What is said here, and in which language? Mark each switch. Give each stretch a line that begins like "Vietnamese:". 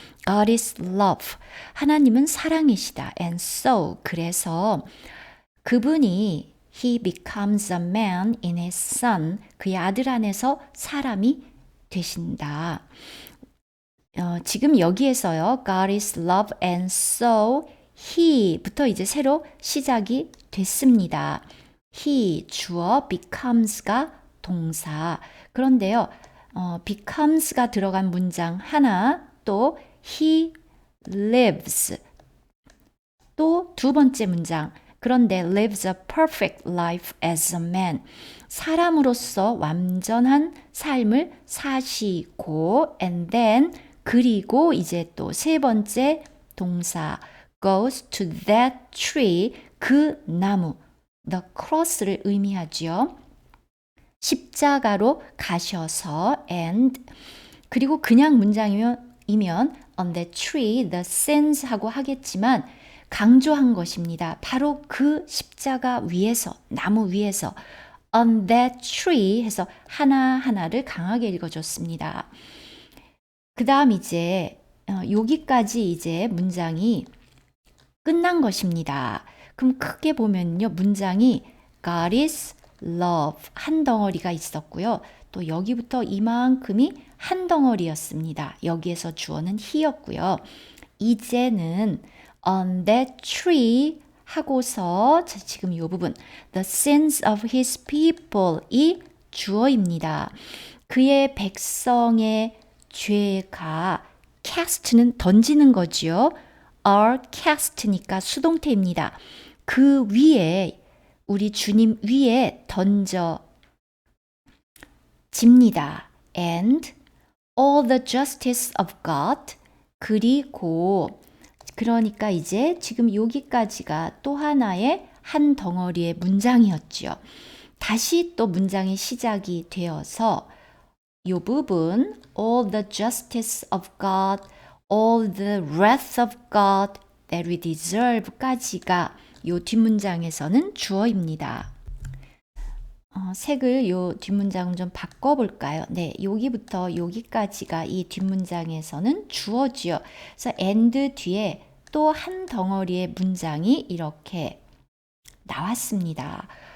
English: God is love.
Korean: 하나님은 사랑이시다.
English: And so,
Korean: 그래서 그분이
English: He becomes a man in his son.
Korean: 그의 아들 안에서 사람이 되신다. 지금 여기에서요.
English: God is love and so He
Korean: 부터 이제 새로 시작이 됐습니다. He, 주어, becomes가 동사. 그런데요. becomes가 들어간 문장 하나, 또
English: he lives,
Korean: 또 두 번째 문장
English: 그런데 lives a perfect life as a man.
Korean: 사람으로서 완전한 삶을 사시고
English: and then
Korean: 그리고 이제 또 세 번째 동사
English: goes to that tree
Korean: 그 나무
English: the cross
Korean: 를 의미하죠. 십자가로 가셔서 and 그리고 그냥 문장이면
English: on the tree the sins
Korean: 하고 하겠지만 강조한 것입니다. 바로 그 십자가 위에서 나무 위에서
English: on that tree
Korean: 해서 하나하나를 강하게 읽어줬습니다. 그 다음 이제 여기까지 이제 문장이 끝난 것입니다. 그럼 크게 보면요. 문장이
English: God is love
Korean: 한 덩어리가 있었고요. 또 여기부터 이만큼이 한 덩어리였습니다. 여기에서 주어는 he였고요. 이제는
English: on that tree
Korean: 하고서 지금 이 부분
English: the sins of his people
Korean: 이 주어입니다. 그의 백성의 죄가 cast는 던지는 거지요.
English: are cast
Korean: 니까 수동태입니다. 그 위에 우리 주님 위에 던져집니다.
English: and all the justice of God
Korean: 그리고 그러니까 이제 지금 여기까지가 또 하나의 한 덩어리의 문장이었죠. 다시 또 문장이 시작이 되어서 이 부분
English: all the justice of God, all the wrath of God that we deserve
Korean: 까지가 이 뒷문장에서는 주어입니다. 색을 이 뒷문장을 좀 바꿔볼까요? 네, 여기부터 여기까지가 이 뒷문장에서는 주어지요. 그래서 and 뒤에 또 한 덩어리의 문장이 이렇게 나왔습니다.